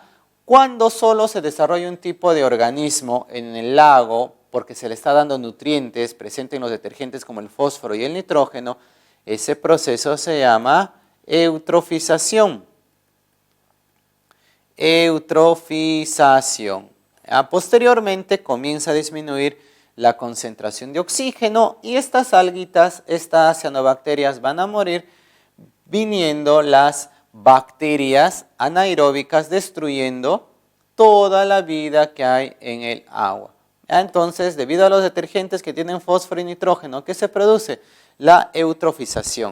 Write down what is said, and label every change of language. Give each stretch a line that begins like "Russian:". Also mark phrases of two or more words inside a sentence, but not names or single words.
Spanish: Cuando solo se desarrolla un tipo de organismo en el lago, porque se le está dando nutrientes presentes en los detergentes como el fósforo y el nitrógeno, ese proceso se llama eutrofización. Eutrofización. Posteriormente comienza a disminuir la concentración de oxígeno y estas alguitas, estas cianobacterias van a morir, viniendo las bacterias anaeróbicas destruyendo toda la vida que hay en el agua. Entonces, debido a los detergentes que tienen fósforo y nitrógeno, ¿qué se produce? La eutrofización.